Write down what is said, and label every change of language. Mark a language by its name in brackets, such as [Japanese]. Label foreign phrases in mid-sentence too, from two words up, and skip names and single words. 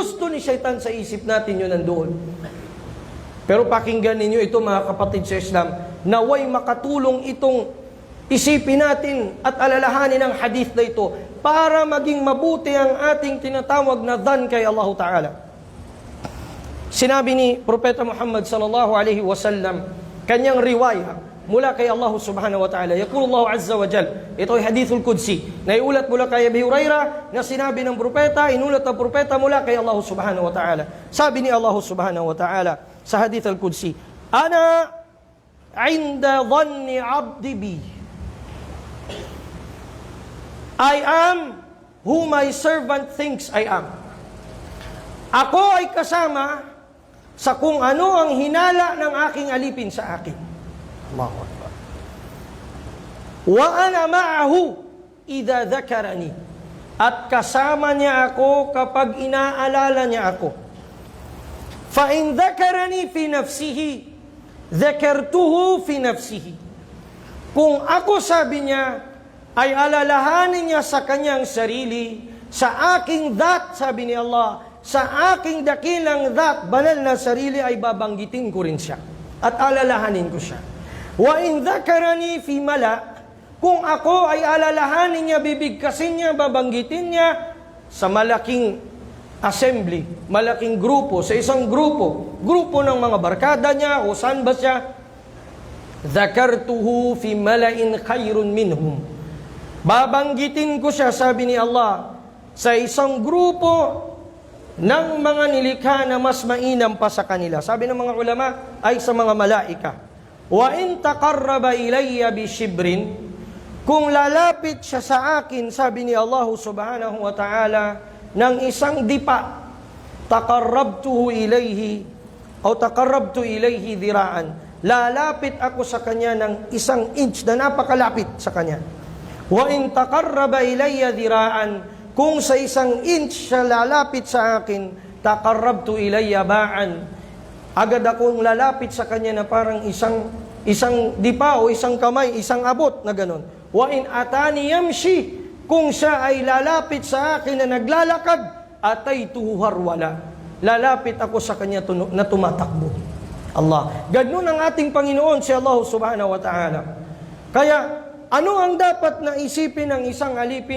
[Filipino] Gusto ni Shaitan sa isip natin yun nandoon. Pero pakinggan ninyo ito mga kapatid sa Islam, naway makatulong itong isipin natin at alalahanin ang hadith na ito para maging mabuti ang ating tinatawag na dhan kay Allah Ta'ala. Sinabi ni Propeta Muhammad [Arabic] صلى الله عليه وسلم, [Filipino] kanyang riwaya mula kay Allah [Arabic] سبحانه وتعالى. يقول الله عز وجل, [Filipino] ito ay [Arabic] الحديث القدسي, [Filipino] na iulat mula kay Abi Hurairah, na sinabi ng propeta, inulat ng propeta mula kay Allah [Arabic] سبحانه وتعالى. [Filipino] Sabi ni Allah [Arabic] سبحانه وتعالى sa الحديث القدسي أنا عند ظن عبدي بي. [English] I am who my servant thinks I am. [Filipino] Ako ay kasama sa kung ano ang hinala ng aking alipin sa akin. [Arabic] الله أكبر. وأنا معه إذا ذكرني. [Filipino] At kasama niya ako kapag inaalala niya ako. [Arabic] فإن ذكرني في نفسه ذكرته في نفسه, dhakartuhu fi nafsihi. [Filipino] Kung ako, sabi niya, ay alalahanin niya sa kanyang sarili, sa aking that, sabi ni Allah, sa aking dakilang that, banal na sarili, ay babanggitin ko rin siya. At alalahanin ko siya. [Arabic] وإن ذكرني في ملأ, [Filipino] kung ako ay alalahanin niya, bibigkasin niya, babanggitin niya sa malaking assembly, malaking grupo, sa isang grupo ng mga barkada niya o saan ba siya, [Arabic] ذكرته في ملأ خير منهم. [Filipino] Babanggitin ko siya, sabi ni Allah, sa isang grupo ng mga nilikha na mas mainam pa sa kanila. Sabi ng mga ulama ay sa mga malaika. [Arabic] وإن تقرب إلي بشبر, [Filipino] kung lalapit siya sa akin, sabi ni Allah [Arabic] سبحانه وتعالى, [Filipino] ng isang dipa, [Arabic] تقربت إليه ذراعا. [Filipino] Lalapit ako sa kanya ng isang inch na napakalapit sa kanya. [Arabic] وإن تقرب إلي ذراعا, [Filipino] kung sa isang inch siya lalapit sa akin, [Arabic] تقربت إلي باعا. [Filipino] Agad akong lalapit sa kanya na parang isang dipa o isang kamay, isang abot na ganon. [Arabic] وإن أتاني يمشي, [Filipino] kung siya ay lalapit sa akin na naglalakad, [Arabic] أتيته هرولة. [Filipino] Lalapit ako sa kanya na tumatakbo. Allah. Ganun ang ating Panginoon si Allah [Arabic] سبحانه وتعالى. [Filipino] Kaya, ano ang dapat na isipin ng isang alipin?